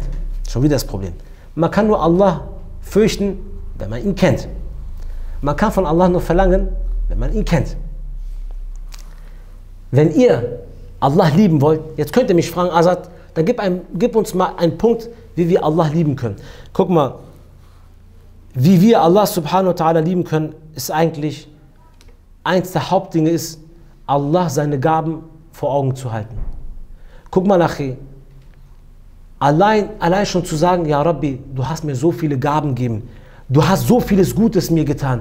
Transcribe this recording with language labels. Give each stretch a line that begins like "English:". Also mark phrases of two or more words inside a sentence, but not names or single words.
German: Schon wieder das Problem. Man kann nur Allah fürchten, wenn man ihn kennt. Man kann von Allah nur verlangen, wenn man ihn kennt. Wenn ihr Allah lieben wollt, jetzt könnt ihr mich fragen, Azad, dann gib uns mal einen Punkt, wie wir Allah lieben können. Guck mal, wie wir Allah
Arabic: سبحانه وتعالى
German: lieben können, ist eigentlich, eins der Hauptdinge ist, Allah seine Gaben vor Augen zu halten. Guck mal nachher, allein schon zu sagen,
Arabic: يا ربي,
German: du hast mir so viele Gaben gegeben, du hast so vieles Gutes mir getan.